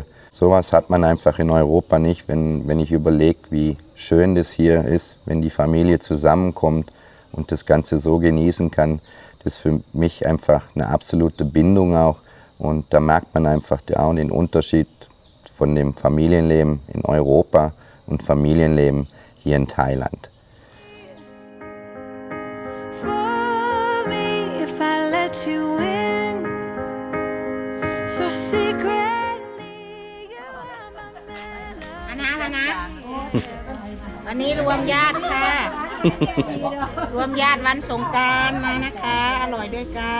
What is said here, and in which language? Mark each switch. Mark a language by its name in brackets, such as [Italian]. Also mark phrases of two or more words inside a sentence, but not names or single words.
[German] Sowas hat man einfach in Europa nicht, wenn ich überlege, wie schön das hier ist, wenn die Familie zusammenkommt und das Ganze so genießen kann. Das ist für mich einfach eine absolute Bindung auch. Und da merkt man einfach auch den Unterschied von dem Familienleben in Europa und Familienleben hier in Thailand. [Thai] วันนี้รวมญาติค่ะ รวมญาติวันสงกรานต์มานะคะ อร่อยด้วยกัน